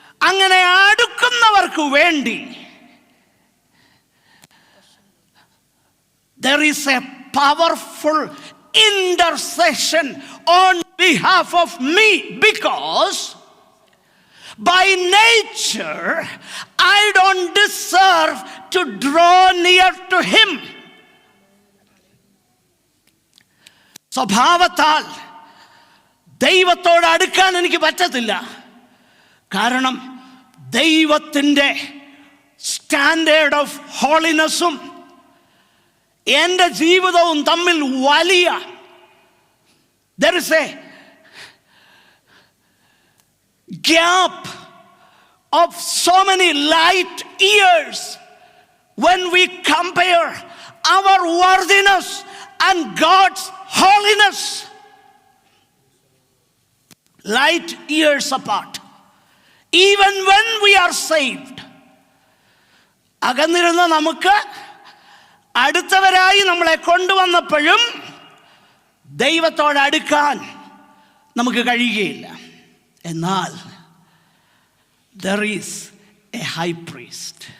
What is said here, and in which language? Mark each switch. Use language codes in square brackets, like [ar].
[ml] അങ്ങനെ അടുക്കുന്നവർക്ക് വേണ്ടി [en] there is a powerful intercession on behalf of me, because by nature I don't deserve to draw near to him. [ml] സ്വഭാവത്താൽ ദൈവത്തോട് അടുക്കാൻ എനിക്ക് പറ്റത്തില്ല. കാരണം ദൈവത്തിൻ്റെ സ്റ്റാൻഡേർഡ് ഓഫ് ഹോളിനെസ്സും എൻ്റെ ജീവിതവും തമ്മിൽ വലിയ [en] there is a gap of so many light years when we compare our worthiness and God's holiness. Light years apart. Even when we are saved, [ml] അകന്നിരുന്ന നമുക്ക് അടുത്തവരായി നമ്മളെ കൊണ്ടുവന്നപ്പോഴും ദൈവത്തോട് അടുക്കാൻ നമുക്ക് കഴിയുകയില്ല. എന്നാൽ [en] there is a high priest.